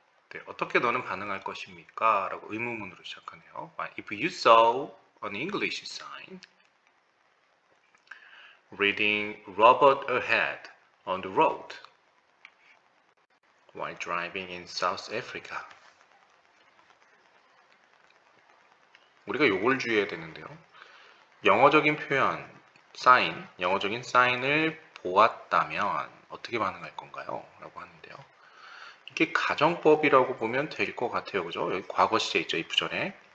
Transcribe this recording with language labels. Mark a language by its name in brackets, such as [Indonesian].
[Korean] 네, 어떻게 너는 반응할 것입니까? 라고 의문문으로 시작하네요. [English] If you saw an English sign reading Robot ahead on the road while driving in South Africa. [Korean] 우리가 요걸 주의해야 되는데요. 영어적인 표현, sign, 영어적인 사인을 보았다면 어떻게 반응할 건가요? 라고 하는데요. 이게 가정법이라고 보면 될 것 같아요. 그죠? 여기 과거 시제 있죠. if 전에.